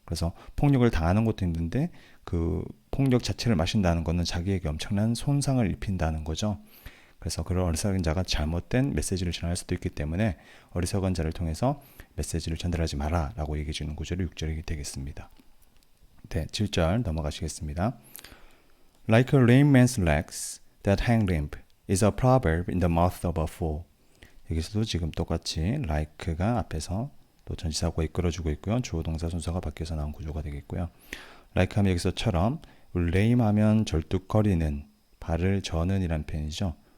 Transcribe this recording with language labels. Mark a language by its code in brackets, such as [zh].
[ko] 그래서 폭력을 당하는 것도 힘든데 그 폭력 자체를 마신다는 것은 자기에게 엄청난 손상을 입힌다는 거죠. 그래서 그런 어리석은 자가 잘못된 메시지를 전할 수도 있기 때문에 어리석은 자를 통해서 메시지를 전달하지 마라 라고 얘기해 주는 구절이 6절이 되겠습니다. 네, 7절 넘어가시겠습니다. [en] Like a lame man's legs that hang limp is a proverb in the mouth of a fool. [ko] 여기서도 지금 똑같이 like가 앞에서 또 전치사고 이끌어주고 있고요. 주어 동사 순서가 바뀌어서 나온 구조가 되겠고요. like 하면 여기서처럼, lame 하면 절뚝거리는, 발을 저는 이란 표현이죠.